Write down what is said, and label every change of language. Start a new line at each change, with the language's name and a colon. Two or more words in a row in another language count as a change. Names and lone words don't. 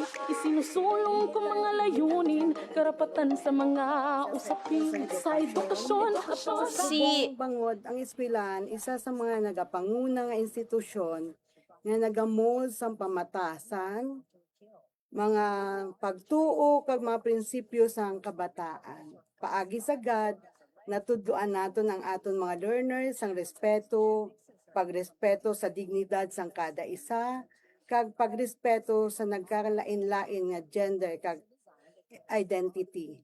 Filipino: Isinusulong ko mga layunin, karapatan sa mga usapin sa edukasyon at
Hiligaynon: Si Bangod, ang eskwelahan, isa sa mga nagapanguna nga institusyon nga nagamol sa pamatasan, mga pagtuo kag mga prinsipyo sang kabataan. Paagi sa GAD, natudloan naton ang aton mga learners ang respeto, pagrespeto sa dignidad sang kada isa, kag pagrespeto sa nagkalain-lain nga gender kag identity.